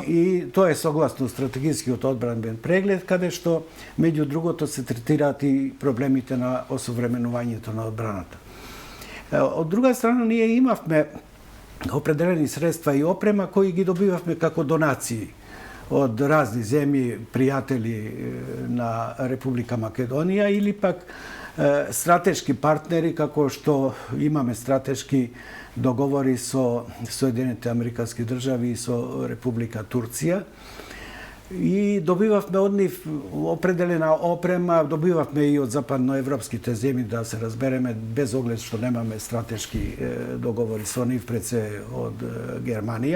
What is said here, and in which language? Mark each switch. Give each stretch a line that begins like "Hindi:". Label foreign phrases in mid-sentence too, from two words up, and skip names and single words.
Macedonian: И тоа е согласно стратегискиот одбранбен преглед, каде што меѓу другото се третираат и проблемите на осовременувањето на одбраната. Од друга страна ние имавме определени средства и опрема кои ги добивавме како донации од разни земји, пријатели на Република Македонија или пак стратешки партнери, како што имаме стратешки договори со Соединените американски држави и со Република Турција. И добивавме од нив определена опрема, добивавме и од западноевропските земји, да се разбереме, без оглед што немаме стратешки договори со нив, пред се од Германија.